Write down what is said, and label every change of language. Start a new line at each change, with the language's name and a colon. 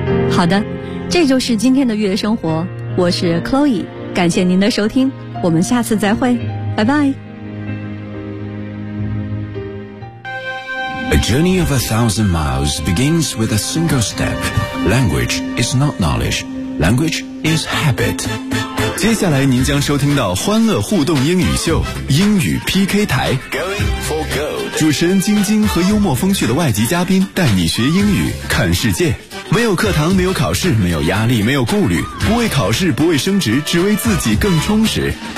Chinese: 好的，这就是今天的月生活，我是 Chloe， 感谢您的收听，我们下次再会，拜拜。
English: A journey of 1,000 miles begins with a single step. Language is not knowledge, language is habit.
Chinese: 接下来您将收听到欢乐互动英语秀，英语 PK 台。主持人晶晶和幽默风趣的外籍嘉宾带你学英语，看世界。没有课堂，没有考试，没有压力，没有顾虑，不为考试，不为升职，只为自己更充实。